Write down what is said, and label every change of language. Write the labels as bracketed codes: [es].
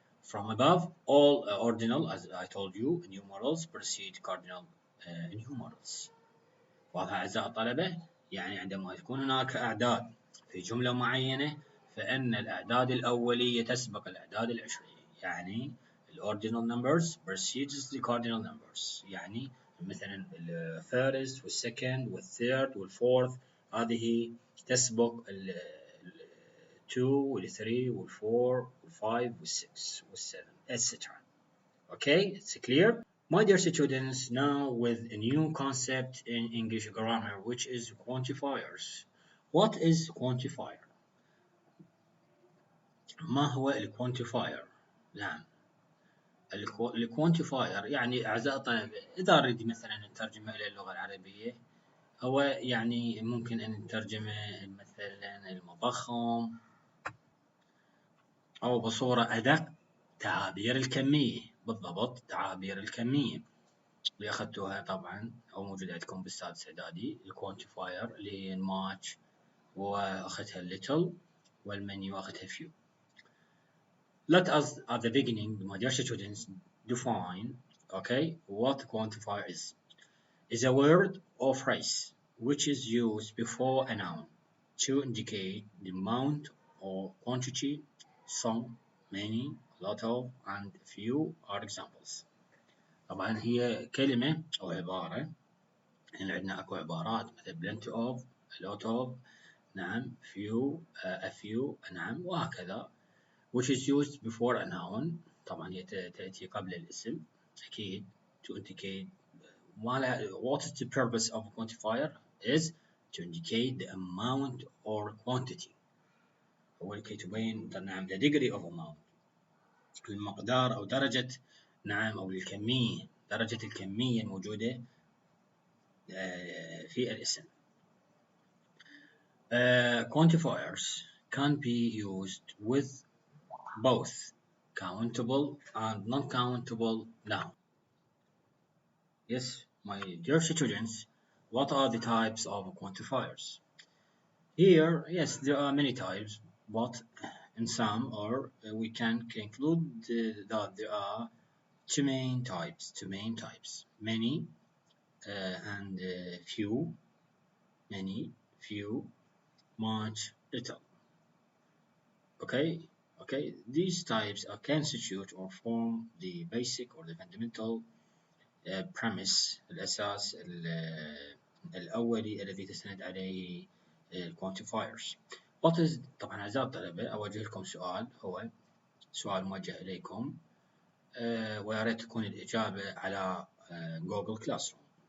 [en] From above, all ordinal, as I told you, numerals precede cardinal numerals. [ar] واضح أعزائي الطلبة؟ يعني عندما تكون هناك أعداد في جملة معينة فإن الأعداد الأولية تسبق الأعداد العشرية. يعني ال [en] ordinal numbers precedes the cardinal numbers. [ar] يعني مثلا ال first وال second وال third وال fourth هذه تسبق ال 2 وال 3 وال 4 وال 5 وال 6 وال 7 etc. [en] Okay, it's clear? My dear students, now with a new concept in English grammar, which is quantifiers. What is quantifier? [ar] ما هو الquantifier؟ نعم، الquantifier يعني أعزائي الطلبة إذا أريد مثلا نترجمه إلى اللغة العربية هو يعني ممكن أن نترجمه مثلا المضخم، أو بصورة أدق تعابير الكمية. بالضبط تعابير الكمية اللي أخذتوها طبعا أو موجودة عندكم بالسادس إعدادي. الكوانتيفاير اللي هي الماتش وأخذتها little والمنيو أخذتها few. [en] Let us at the beginning, my dear students, define okay what quantifier is. Is a word or phrase which is used before a noun to indicate the amount or quantity. Some, many, lot of, and few are examples. [ar] طبعا هي كلمة أو عبارة، يعني عندنا أكو عبارات مثل [en] plenty of, a lot of، [ar] نعم few, a few، نعم وهكذا. [en] which is used before a noun، [ar] طبعا هي تأتي قبل الاسم أكيد [en] to indicate what is the purpose of a quantifier is to indicate the amount or quantity. [ar] هو لكي تبين نعم [en] the degree of amount، [ar] المقدار أو درجة نعم أو الكمية، درجة الكمية الموجودة في الاسم. [en] Quantifiers can be used with both countable and non-countable noun. Yes, my dear students, what are the types of quantifiers? Here, yes, there are many types, but in some, or we can conclude that there are two main types, many and few, many, few, much, little. Okay, these types constitute or form the basic or the fundamental premise، [ar] الأساس الأولي الذي تستند عليه [en] quantifiers. What is [ar] طبعا أعزائي الطلبة أوجه لكم سؤال، هو سؤال موجه إليكم ويا ريت تكون الإجابة على Google Classroom.